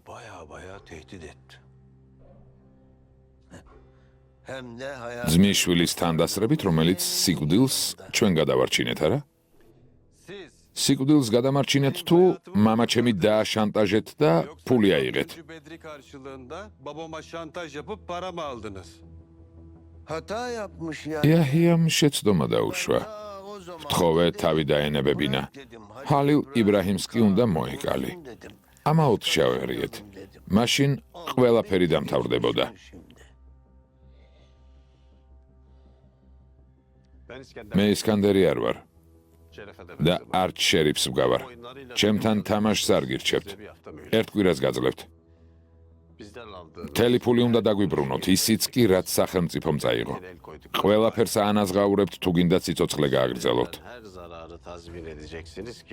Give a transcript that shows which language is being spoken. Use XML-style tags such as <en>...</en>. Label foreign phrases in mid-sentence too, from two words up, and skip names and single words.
<ka>ძმისშვილის თანდასწრებით, რომელიც სიკვდილს ჩვენ გადავარჩინეთ, არა? სიკვდილს გადამარჩინეთ თუ მამაჩემი დააშანტაჟეთ და ფული აიღეთ.</ka> <tr>Bedri karşılığında babama şantaj yapıp para mı aldınız? Hata yapmış ya.</tr> <ka>იაჰიამ შეცდომა დაუშვა. ვთხოვე თავი დაენებებინა. ჰალილ იბრაჰიმს კი უნდა მოეკალი. ამაოდ შევერიეთ. მაშინ ყველაფერი დამთავრდებოდა. მე ისკანდერი არ ვარ და არც შერიფს ვგავარ. ჩემთან თამაშს არ გირჩევთ. ერთ კვირას გაძლევთ. მთელი ფული უნდა დაგვიბრუნოთ, ისიც კი რაც სახელმწიფომ წაიღო. ყველაფერს ანაზღაურებთ, თუ გინდა სიცოცხლე გააგრძელოთ.</ka> <tr>Her zararı tazmin edeceksiniz ki.</tr>